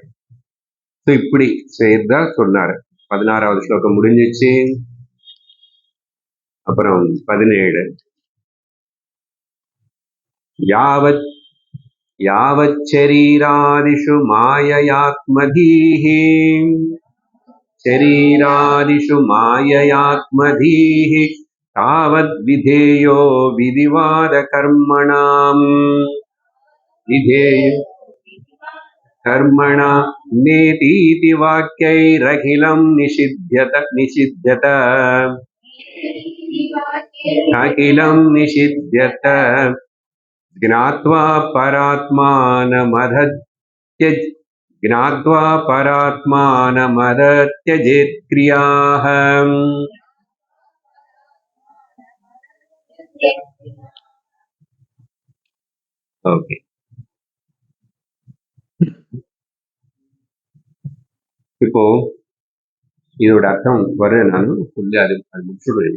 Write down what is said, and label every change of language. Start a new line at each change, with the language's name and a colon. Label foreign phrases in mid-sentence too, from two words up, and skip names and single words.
Tamil: இப்படி செய்தா சொன்னாரு. 16வது ஸ்லோகம் முடிஞ்சிச்சு.
Sanskrit: அப்புறம் 17 यावत् यावच्छरीरादिषु माययात्मधीः शरीरादिषु माययात्मधीः तावद्विधेयो विधिवादकर्मणाम् विधेय कर्मणा नेतीति वाक्यैरखिलं निषिध्यत अखिलं निषिध्यत ज्ञात्वा परात्मानमदत्यजेत् क्रियाः.
Tamil: ஓகே, இப்போ இதோட அர்த்தம் வர நான் சொல்லி அது முடிச்சுடுவேன்.